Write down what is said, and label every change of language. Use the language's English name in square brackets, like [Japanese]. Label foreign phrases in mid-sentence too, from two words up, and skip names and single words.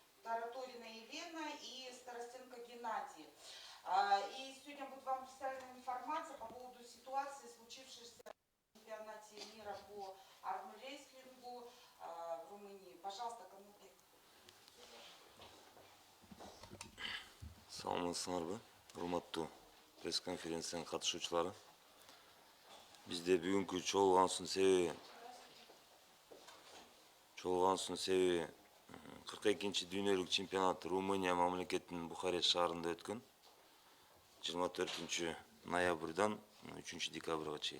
[Russian] Тараторина Елена и Старостенко Геннадий. И сегодня будет вам представлена информация по поводу ситуации, случившейся на чемпионате мира по армрестлингу в Румынии. Пожалуйста, кому [Kyrgyz] Саламатсыңарбы, урматтуу пресс-конференцияның катышуучулары. Бизде бүгүнкү чогулгансынын себеби 42-чи дүйнөлүк чемпионат Румыния мамлекетинин Бухарест шаарында өткөн 24 ноябрдан 3 декабрга чейин.